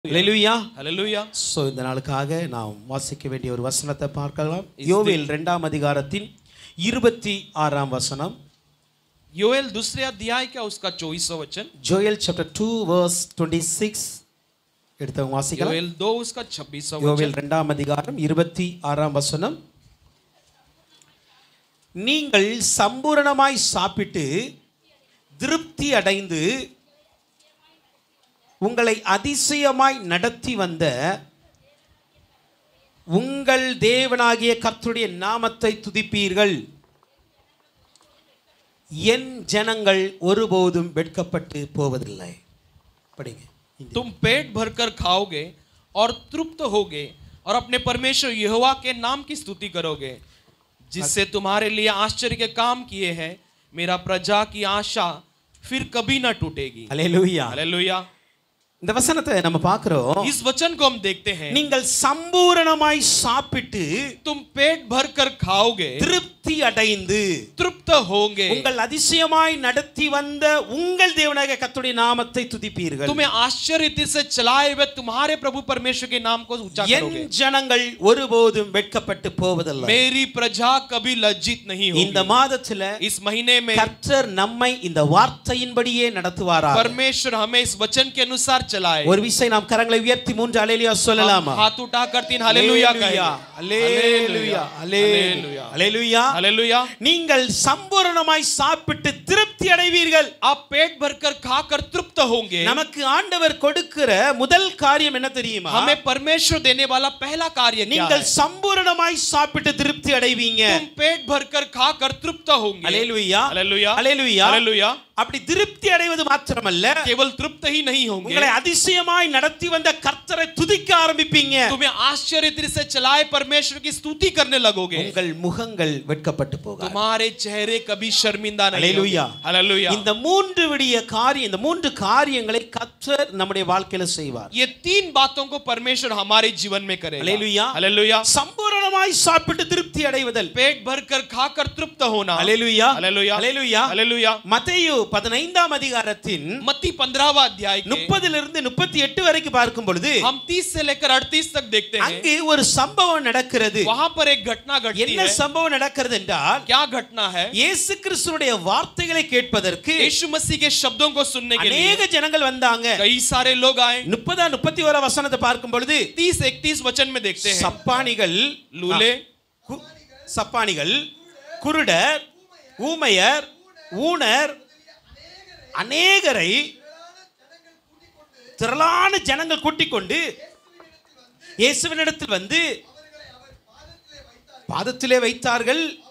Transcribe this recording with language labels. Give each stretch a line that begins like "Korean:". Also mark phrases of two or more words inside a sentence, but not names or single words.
Tamil: ஹல்லேலூயா ஹல்லேலூயா. சோ இந்த நாளுக்காக நாம் வாசிக்க வேண்டிய ஒரு வசனத்தை பார்க்கலாம். யோவேல் 2ஆம் அதிகாரத்தின் 26ஆம் வசனம்.
Hindi: योएल दूसरे अध्याय का उसका 24वां वचन.
English: Joel chapter 2 verse 26
Tamil: எடுத்தவங்க வாசிக்கலாம்.
Hindi: योएल 2 उसका 26वां
Tamil: யோவேல்
Hindi: वचन.
Tamil: 2ஆம் அதிகாரம் 26ஆம் வசனம். நீங்கள் சம்பூரணமாய் சாப்பிட்டு திருப்தி அடைந்து உங்களை அதிசயமாய் நடத்தி வந்த உங்கள் தேவனாகிய கர்த்தருடைய நாமத்தை துதிப்பீர்கள். என் ஜனங்கள் ஒருபோதும் வெட்கப்பட்டு போவதில்லை. படிங்க.
Hindi: तुम पेट भरकर खाओगे और तृप्त होगे और अपने परमेश्वर यहोवा के नाम की स्तुति करोगे जिससे तुम्हारे लिए आश्चर्य के काम किए हैं. मेरा प्रजा की आशा फिर कभी ना टूटेगी.
Tamil: ஹல்லேலூயா.
Hindi: हालेलुया.
Tamil: இந்த வசனத்தை நம்ம பார்க்கிறோம்.
Hindi: इस वचन को हम देखते हैं.
Tamil: நீங்கள் சம்பூரணமாய் சாப்பிட்டு
Hindi: तुम पेट भरकर खाओगे,
Tamil: திருப்தி அடைந்து
Hindi: तृप्त होंगे,
Tamil: உங்கள் அதிசயமாய் நடத்தி வந்த உங்கள் தேவனாகிய கர்த்தருடைய நாமத்தை துதிப்பீர்கள்.
Hindi: तुम्हें आश्चर्य से चलाए हुए तुम्हारे प्रभु परमेश्वर के नाम को ऊंचा करोगे.
Tamil: என் ஜனங்கள் ஒருபோதும் வெட்கப்பட்டு போவதில்லை.
Hindi: मेरी प्रजा कभी लज्जित नहीं होगी.
Tamil: இந்த மாதத்துல
Hindi: इस महीने में
Tamil: கர்த்தர் நம்மை இந்த வார்த்தையின்படியே நடத்துவாரா.
Hindi: परमेश्वर हमें इस वचन के अनुसार चलाए.
Tamil: ஒரு விசை நாம் கரங்களை உயர்த்தி 3 ஹல்லேலூயா சொல்லலாமா?
Hindi: हाथ उठाकर 3 हालेलुया कहें.
Tamil: ஹல்லேலூயா ஹல்லேலூயா ஹல்லேலூயா
Hindi: हालेलुया.
Tamil: நீங்கள் சம்பூரணமாய் சாப்பிட்டு திருப்தி அடைவீர்கள்.
Hindi: आप पेट भरकर खाकर तृप्त होंगे.
Tamil: நமக்கு ஆண்டவர் கொடுக்கிற முதல் காரியம் என்ன தெரியுமா?
Hindi: हमें परमेश्वर देने वाला पहला कार्य क्या
Tamil: நீங்கள்
Hindi: है?
Tamil: சம்பூரணமாய் சாப்பிட்டு திருப்தி அடைவீங்க.
Hindi: तुम पेट भरकर खाकर तृप्त होंगे.
Tamil: ஹல்லேலூயா
Hindi: हालेलुया.
Tamil: ஹல்லேலூயா
Hindi: हालेलुया.
Tamil: அப்படி திருப்தி அடைவது மாத்திரமல்ல,
Hindi: केवल तृप्त ही नहीं होंगे,
Tamil: உங்களை அதிசயமாய் நடத்தி வந்த கர்த்தரை துதிக்க ஆரம்பிப்பீங்க.
Hindi: तुम्हें आश्चर्य से चलाए परमेश्वर की स्तुति करने लगोगे.
Tamil: உங்கள் முகங்கள் வெட்கப்பட்டு போகாது.
Hindi: तुम्हारे चेहरे कभी शर्मिंदा नहीं हालेलुया. होंगे. हालेलुया.
Tamil: இந்த மூன்று காரியங்களை கர்த்தர் நம்முடைய வாழ்க்கையில செய்வார்.
Hindi: ये 3 बातों को परमेश्वर हमारे जीवन में करेगा. हालेलुया. हालेलुया.
Tamil: சம்பூரணமாய் சாப்பிட்டு திருப்தி அடைவதல்.
Hindi: पेट भरकर खाकर तृप्त होना. हालेलुया. हालेलुया. हालेलुया. हालेलुया.
Tamil: மத்தேயு 15ஆம் அதிகாரத்தின்
Hindi: मत्ती 15वां अध्याय के
Tamil: 30 இருந்து 38 வரைக்கும் பார்க்கும் பொழுது
Hindi: हम 30 से लेकर 38 तक देखते हैं.
Tamil: அங்கே ஒரு சம்பவம் நடக்கிறது.
Hindi: वहां पर एक घटना घटती
Tamil: என்ன
Hindi: है.
Tamil: சம்பவம் நடக்கிறது என்றால்,
Hindi: क्या घटना है?
Tamil: இயேசு கிறிஸ்துவுடைய வார்த்தைகளை கேட்பதற்கு
Hindi: यीशु मसीह के शब्दों को सुनने के लिए
Tamil: अनेक ஜனங்கள் வந்தாங்க.
Hindi: कई सारे लोग आए.
Tamil: 30 31 வசனத்தை பார்க்கும் பொழுது
Hindi: 30 31 वचन में देखते हैं.
Tamil: சப்பானிகள்,
Hindi: लूले,
Tamil: சப்பானிகள், குருடர், ஊமையர், ஊனர், அநேகரை திரளான ஜனங்கள் கூட்டிக் கொண்டு இயேசுவினிடத்தில் வந்து பாதத்திலே வைத்தார்கள்.